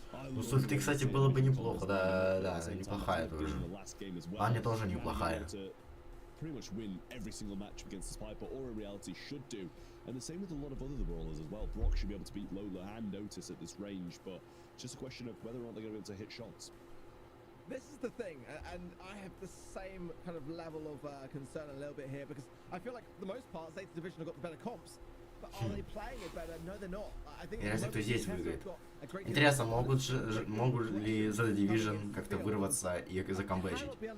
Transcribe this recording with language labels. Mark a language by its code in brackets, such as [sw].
[ru] Ну, с ульты, кстати, было бы неплохо, да, неплохая тоже. Нани тоже неплохая. [en] Pretty much win every single match against this Piper, or in reality should do. And the same with a lot of other brawlers as well. Brock should be able to beat Lola and Otis at this range, but it's just a question of whether or not they're going to be able to hit shots. This is the thing, and I have the same kind of level of concern a little bit here, because I feel like for the most part, Zeta Division have got the better comps. But are they playing it better? No, they're not. I think [ru] Интересно, кто здесь выиграет. Интересно, могут ли The Division как-то вырваться и закомбэчить?